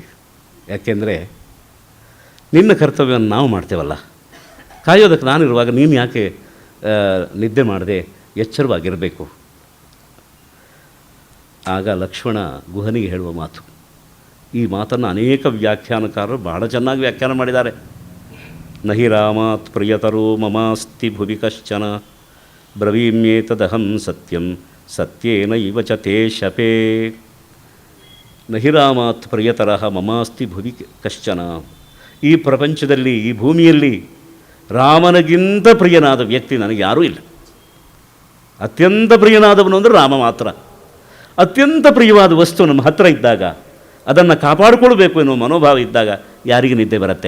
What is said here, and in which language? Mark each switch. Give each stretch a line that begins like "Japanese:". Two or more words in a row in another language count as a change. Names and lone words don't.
Kannada: ಯಾಕೆಂದರೆ ನಿನ್ನ ಕರ್ತವ್ಯವನ್ನು ನಾವು ಮಾಡ್ತೇವಲ್ಲ, ಕಾಯೋದಕ್ಕೆ ನಾನಿರುವಾಗ ನೀನು ಯಾಕೆ ನಿದ್ದೆ ಮಾಡದೆ ಎಚ್ಚರವಾಗಿರಬೇಕು. ಆಗ ಲಕ್ಷ್ಮಣ ಗುಹನಿಗೆ ಹೇಳುವ ಮಾತು, ಈ ಮಾತನ್ನು ಅನೇಕ ವ್ಯಾಖ್ಯಾನಕಾರರು ಬಹಳ ಚೆನ್ನಾಗಿ ವ್ಯಾಖ್ಯಾನ ಮಾಡಿದ್ದಾರೆ.
Sanskrit: ನಹಿ ರಾಮಾತ್ ಪ್ರಿಯತರೋ ಮಮಾಸ್ತಿ ಭುವಿ ಕಶ್ಚನ ಬ್ರವೀಮ್ಯೇತದಹಂ ಸತ್ಯಂ ಸತ್ಯೇನ ಇವ ಚ ತೇ ಶಪೇ. ನಹಿ ರಾಮಾತ್ ಪ್ರಿಯತರಃ ಮಮಾಸ್ತಿ ಭುವಿ ಕಶ್ಚನ.
Kannada: ಈ ಪ್ರಪಂಚದಲ್ಲಿ, ಈ ಭೂಮಿಯಲ್ಲಿ ರಾಮನಿಗಿಂತ ಪ್ರಿಯನಾದ ವ್ಯಕ್ತಿ ನನಗೆ ಯಾರೂ ಇಲ್ಲ. ಅತ್ಯಂತ ಪ್ರಿಯನಾದವನು ಅಂದರೆ ರಾಮ ಮಾತ್ರ. ಅತ್ಯಂತ ಪ್ರಿಯವಾದ ವಸ್ತು ನಮ್ಮ ಹತ್ತಿರ ಇದ್ದಾಗ ಅದನ್ನು ಕಾಪಾಡಿಕೊಳ್ಬೇಕು ಎನ್ನುವ ಮನೋಭಾವ ಇದ್ದಾಗ ಯಾರಿಗೆ ನಿದ್ದೆ ಬರುತ್ತೆ?